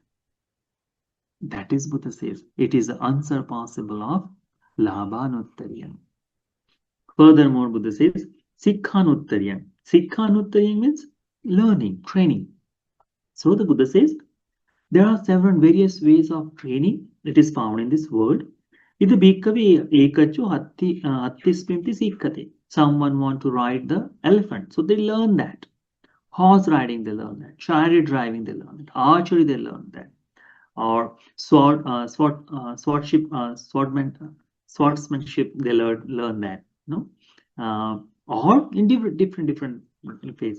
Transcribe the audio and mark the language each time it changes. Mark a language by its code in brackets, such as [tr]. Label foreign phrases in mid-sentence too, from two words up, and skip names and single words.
[en] That is, Buddha says, it is unsurpassable of Labhanuttariyam. Furthermore, Buddha says, Sikkhanuttariyam. Sikkhanuttariyam means learning, training. So the Buddha says, there are several various ways of training. It is found in this word. [pi] Ida bhikkhave ekacho hattispimti sikkate. [en] Someone want to ride the elephant, so they learn that. Horse riding, they learn that. Chariot driving, they learn that. Archery, they learn that. Or swordsmanship, they learn that. No, or in different phase.